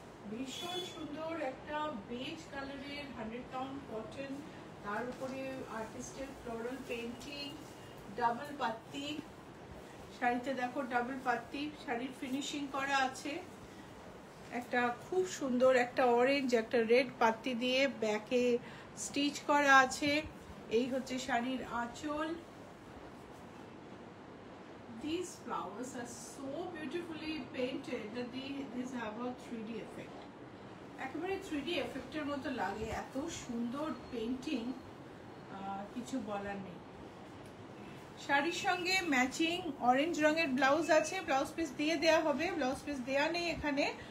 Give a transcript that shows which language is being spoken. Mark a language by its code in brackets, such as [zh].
[bn] ভীষণ সুন্দর একটা বেজ কালারের 100 কাউন্ট কটন, তার উপরে আর্টিস্টের ফ্লোরাল পেইন্টিং, ডাবল পাত্তি। শাড়িতে দেখো ডাবল পাত্তি, শাড়ির ফিনিশিং করা আছে। একটা খুব সুন্দর একটা অরেঞ্জ একটা রেড পাত্তি দিয়ে ব্যাকে স্টিচ করা আছে। এই হচ্ছে শাড়ির আঁচল। [en] These flowers are so beautifully painted that these have a 3D effect. [bn] একেবারে 3D এফেক্টের মতো লাগে, এত সুন্দর পেইন্টিং, কিছু বলার নেই। শাড়ির সঙ্গে ম্যাচিং অরেঞ্জ রঙের ব্লাউজ আছে, ব্লাউজ পিস দিয়ে দেওয়া হবে, ব্লাউজ পিস দেওয়া নেই এখানে।